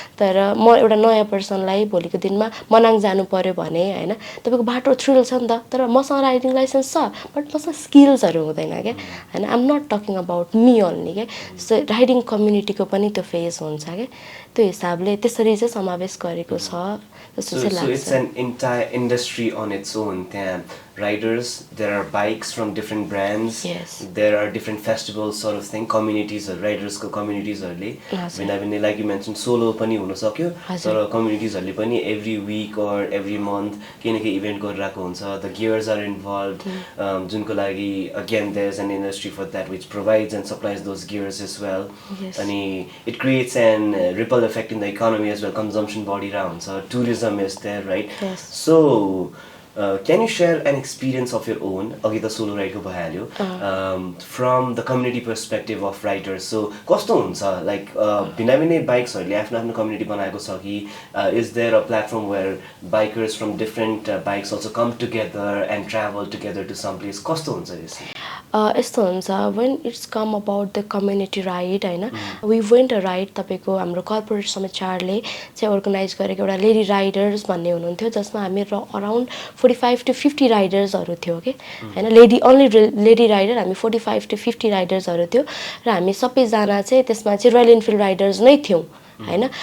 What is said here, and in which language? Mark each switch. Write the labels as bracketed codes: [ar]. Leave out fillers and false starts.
[ne] तर म एउटा नयाँ पर्सनलाई भोलिको दिनमा मनाङ जानु पऱ्यो भने होइन तपाईँको बाटो थ्रिल छ नि त तर मसँग राइडिङ लाइसेन्स छ बट मसँग स्किल्सहरू हुँदैन क्या होइन [en] I am not talking about me only [ne] क्या सो राइडिङ कम्युनिटीको पनि त्यो फेज हुन्छ क्या त्यो हिसाबले त्यसरी चाहिँ समावेश गरेको छ जस्तो चाहिँ लाग्छ [en] it's an entire industry on its own त्यहाँ riders there are bikes from different brands there are different festivals sort of thing communities or riders को [ne] communities हरुले भिन्न [en] like you mentioned [ne] solo पनि हुन सक्यो तर communities हरुले पनि [en] every week or every month [ne] केही न केही इभेन्ट गरिरहेको हुन्छ [en] the gears are involved जुनको लागि again there's an industry for that which provides and supplies those gears as well अनि it creates an ripple effect in the economy as well consumption body round so tourism is there right so can you share an experience of your own [ne] अघि त solo राइडको भइहाल्यो [en] from the community perspective of riders so कस्तो हुन्छ like [ne] भिन्न भिन्न बाइक्सहरुले आफ्नो आफ्नो community बनाएको छ कि [en] is there a platform where bikers from different bikes also come together and travel together to some place [ne] कस्तो हुन्छ यसो यस्तो हुन्छ [en] when it's come about the community ride [ne] होइन [en] we went a ride [ne] तपाईँको हाम्रो कर्पोरेट समाचारले चाहिँ अर्गनाइज गरेको एउटा लेडी राइडर्स भन्ने हुनुहुन्थ्यो जसमा हामी अराउन्ड 45 to 50 राइडर्सहरू थियो कि होइन लेडी राइडर हामी 45 to 50 राइडर्सहरू थियो र हामी सबैजना चाहिँ त्यसमा चाहिँ रोयल इनफिल्ड राइडर्स नै थियौँ होइन.